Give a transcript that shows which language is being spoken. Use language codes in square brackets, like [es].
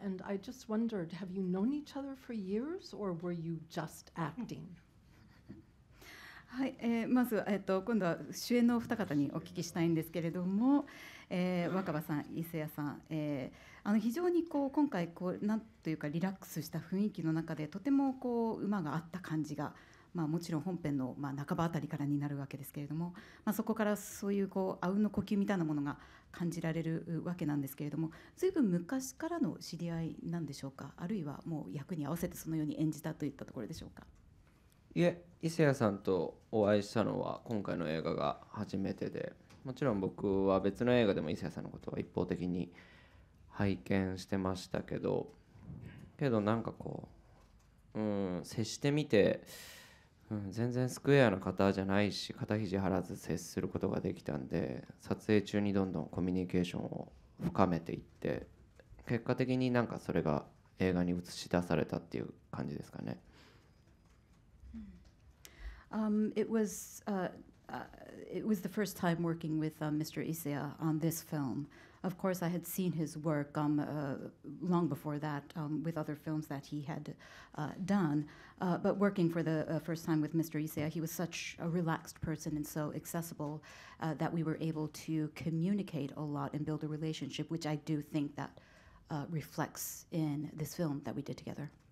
[en] And I just wondered, have you known each other for years, or were you just acting? [ja] はい、まず、今度は主演のお二方にお聞きしたいんですけれども、若葉さん、伊勢谷さん、非常に今回なんというかリラックスした雰囲気の中でとても馬が合った感じが、もちろん本編の半ばあたりからになるわけですけれども、そこからそういうあうんの呼吸みたいなものが感じられるわけなんですけれども、ずいぶん昔からの知り合いなんでしょうか、あるいはもう役に合わせてそのように演じたといったところでしょうか。いえ、伊勢谷さんとお会いしたのは今回の映画が初めてで、もちろん僕は別の映画でも伊勢谷さんのことは一方的に拝見してましたけどなんか接してみて、全然スクエアな方じゃないし、肩肘張らず接することができたんで、撮影中にどんどんコミュニケーションを深めていって、結果的になんかそれが映画に映し出されたっていう感じですかね。 [en] It was the first time working with Mr. Iseya on this film. Of course, I had seen his work long before that with other films that he had done. But working for the first time with Mr. Iseya, he was such a relaxed person and so accessible that we were able to communicate a lot and build a relationship, which I do think that reflects in this film that we did together.